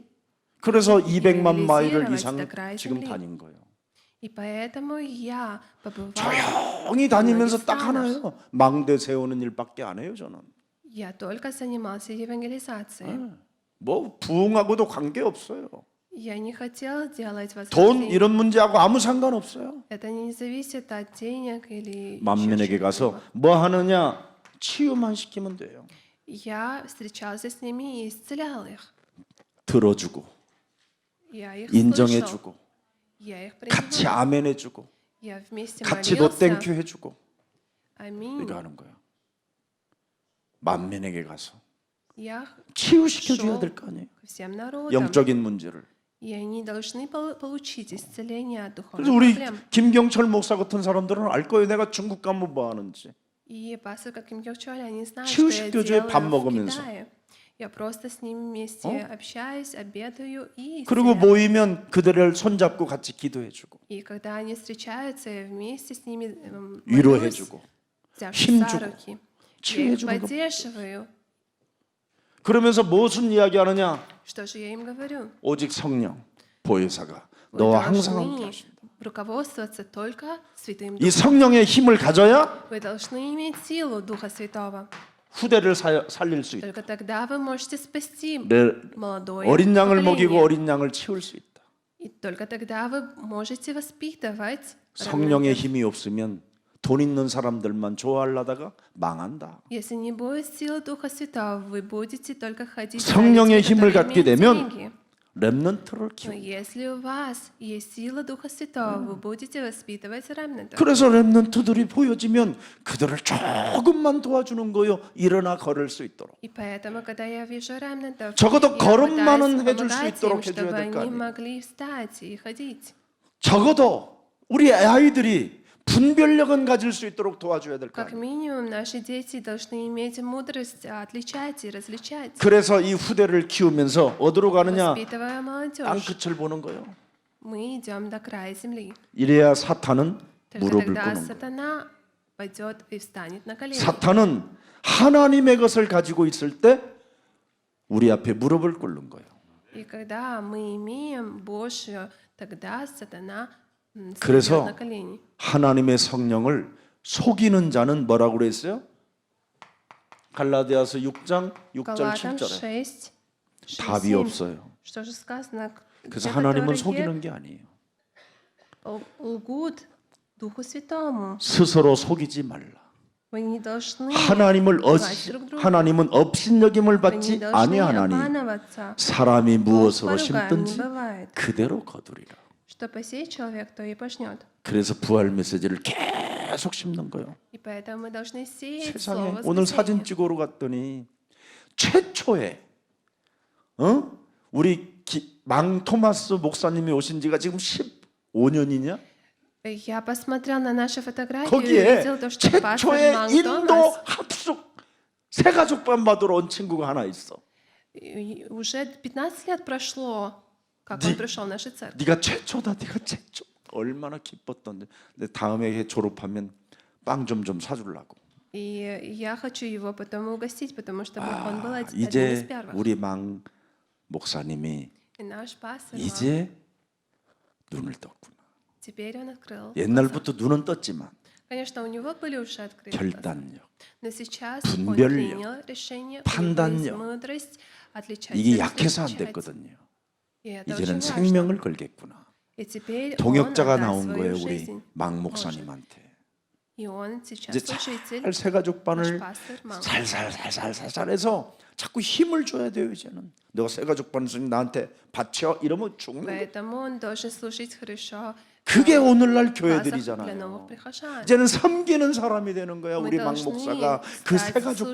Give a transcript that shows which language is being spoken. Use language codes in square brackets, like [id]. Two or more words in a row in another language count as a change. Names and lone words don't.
[ko] 그래서 200만 마일을 [ru] евангелизировать [ko] 이상 [ru] до края [ko] 지금 [ru] земли. [ko] 다닌 거예요. [ru] И поэтому я побывала. [ko] 조용히 다니면서 딱 하나요. 망대 세우는 일밖에 안 해요, 저는. [ru] Я только занимался евангелизацией. [ko] 뭐 부흥하고도 관계 없어요. [ru] Я не хотел делать [ko] 돈 [ru] воскресенье. [ko] 이런 문제하고 아무 상관없어요. [ru] Это не зависит от денег или [ko] 만민에게 [ru] ещё [ko] 가서 [ru] чего-либо. [ko] 뭐 하느냐? 치유만 시키면 돼요. [ru] Я встречался с ними и исцелял их. [ko] 들어주고 [ru] Я их [ko] 인정해 [ru] слышал. [ko] 주고 [ru] Я их [ko] 같이 [ru] принимал. [ko] 아멘해 주고 [ru] Я вместе [ko] 같이 [ru] молился. [ko] 노땡큐 해 주고 [ru] Аминь. [ko] 이거 하는 거예요. 만민에게 가서 [ru] Я [ko] 치유시켜 줘야 [ru] шел [ko] 될 거 아니에요. [ru] ко всем народам. [ko] 영적인 문제를. [ru] И они должны получить исцеление от [ko] 그래서 [ru] духовных [ko] 우리 [ru] проблем. [ko] 김경철 목사 같은 사람들은 알 거예요. 내가 중국 가면 뭐 하는지. [ru] И пастор, как Ким Кёк Чоль, они знают, что я [ko] 치유시켜줘요, 밥 [ru] делаю в [ko] 먹으면서. [ru] Китае. Я просто с ними вместе общаюсь, обедаю и [ko] 그리고 [ru] исцеляю. [ko] 모이면 그들을 손잡고 같이 기도해 주고 [ru] И когда они встречаются, я вместе с ними [ko] 위로해 [ru] молюсь, [ko] 주고 [ru] взявшись [ko] 힘 [ru] за [ko] 주고, [ru] руки. Я [ko] 치유해 [ru] их [ko] 주는 거. [ru] поддерживаю. [ko] 그러면서 무슨 이야기하느냐? [ru] Что же я им говорю? [ko] 오직 성령 보혜사가 [ru] Вы [ko] 너와 항상 [ru] должны [ko] 함께 하신다. [ru] руководствоваться только Святым [ko] 이 [ru] Духом. [ko] 성령의 힘을 가져야 [ru] Вы должны иметь силу Духа Святого. [ko] 후대를 살릴 수 있다. [ru] Только тогда вы можете спасти [ko] 내 [ru] молодое [ko] 어린 양을 먹이고 [ru] поколение. [ko] 어린 양을 치울 수 있다. [ru] И только тогда вы можете воспитывать [ko] 성령의 [ru] ремнант. [ko] 힘이 없으면 돈 있는 사람들만 좋아하려다가 망한다. [ru] Если не будет силы Духа Святого, вы будете только ходить за [ko] 성령의 [ru] людьми, [ko] 힘을 [ru] которые [ko] 갖게 [ru] имеют [ko] 되면 [ru] деньги. [ko] 렘넌트를 [ru] Но [ko] 키워. [ru] если у вас есть сила Духа Святого, вы будете воспитывать ремнантов. [ko] 그래서 렘넌트들이 보여지면 그들을 조금만 도와주는 거요. 일어나 걸을 수 있도록. [ru] И поэтому, когда я вижу ремнантов, [ko] 적어도 [ru] я [ko] 걸음만은 [ru] пытаюсь [ko] 해줄 수 [ru] помогать им, [ko] 있도록 해줘야 [ru] чтобы [ko] 될 거 [ru] они [ko] 아니에요. [ru] могли встать и ходить. [ko] 적어도 우리 아이들이 분별력은 가질 수 있도록 도와줘야 될 거 [ru] Как [ko] 아니에요. [ru] минимум, наши дети должны иметь мудрость отличать и различать. [ko] 그래서 이 후대를 키우면서 어디로 가느냐? [ru] Воспитывая молодежь, [ko] 땅끝을 보는 거예요. [ru] мы идем до края земли. [ko] 이래야 사탄은 [ru] Только [ko] 무릎을 [ru] тогда [ko] 꿇는 거예요. [ru] сатана пойдет и встанет на колени. [ko] 사탄은 하나님의 것을 가지고 있을 때 우리 앞에 무릎을 꿇는 거예요. [ru] И когда мы имеем Божье, тогда сатана [ko] 그래서 [ru] встает на колени. [ko] 하나님의 성령을 속이는 자는 뭐라고 그랬어요? 갈라디아서 6장 6절 [ru] Галатам [ko] 7절에 [ru] 6, [ko] 답이 [ru] 7. [ko] 없어요. [ru] Что же сказано? [ko] 그래서 [ru] те, [ko] 하나님은 [ru] которые [ko] 속이는 게 아니에요. [ru] лгут Духу Святому. [ko] 스스로 속이지 말라. [ru] Вы не должны [ko] 하나님을 [ru] лгать друг другу. [ko] 하나님은 업신여김을 [ru] Вы не [ko] 받지 [ru] должны [ko] 아니하나니 [ru] обманываться. [ko] 사람이 [ru] Бог [ko] 무엇으로 [ru] поругаем не [ko] 심든지 [ru] бывает. [ko] 그대로 거두리라. [ru] Что посеет человек, то и пожнет. [ko] 그래서 부활 메시지를 계속 심는 거예요. [ru] И поэтому мы должны сеять [ko] 세상에 [ru] слово [ko] 오늘 사진 [ru] воскресения. [ko] 찍으러 갔더니 최초의 우리 망 토마스 목사님이 오신 지가 지금 15년이냐? [ru] Я посмотрел на наши фотографии и [ko] 거기에 [ru] увидел то, что пастор [ko] 최초의 [ru] Манг [ko] 인도 [ru] Томас [ko] 합숙 새가족반 받으러 온 친구가 하나 있어. [ru] уже 15 лет прошло, как он пришел в нашу церковь. [ko] 네가 최초다, 네가 최초. 얼마나 기뻤던데. 근데 다음에 해 졸업하면 빵 좀 사주려고. [ru] И я хочу его потом угостить, потому что он был одним из [ko] 이제 [ru] первых. [ko] 우리 망 목사님이 [ru] И наш пастор Манг, [ko] 이제 눈을 떴구나. [ru] теперь он открыл. [ko] 옛날부터 눈은 떴지만 [ru] Конечно, у него были уже открыты глаза. [ko] 결단력, [ru] Но сейчас [ko] 분별력, [ru] он принял решение, у него есть [ko] 판단력. [ru] мудрость отличать [ko] 이게 [ru] и [ko] 약해서 안 [ru] различать. [ko] 됐거든요. [ru] И это [ko] 이제는 [ru] очень важно. [ko] 생명을 걸겠구나. [ru] И теперь [ko] 동역자가 [ru] он отдаст [ko] 나온 [ru] свою [ko] 거예요, 우리 [ru] жизнь. [ko] 망 목사님한테. [ru] И он сейчас [ko] 이제 [ru] служитель, [ko] 잘 새가족반을 наш пастор Манг. 살살살살살살 해서 자꾸 힘을 줘야 돼요. 이제는 너가 새가족반 있으니 나한테 바쳐 이러면 죽는 거예요. [ru] Поэтому он должен служить хорошо [ko] 그게 오늘날 [ru] в базах для [ko] 교회들이잖아요. [ru] новых прихожан. [ko] 이제는 섬기는 사람이 되는 거야. [ru] Мы [ko] 우리 망 [ru] должны [ko] 목사가 그 [ru] стать [ko] 새가족반을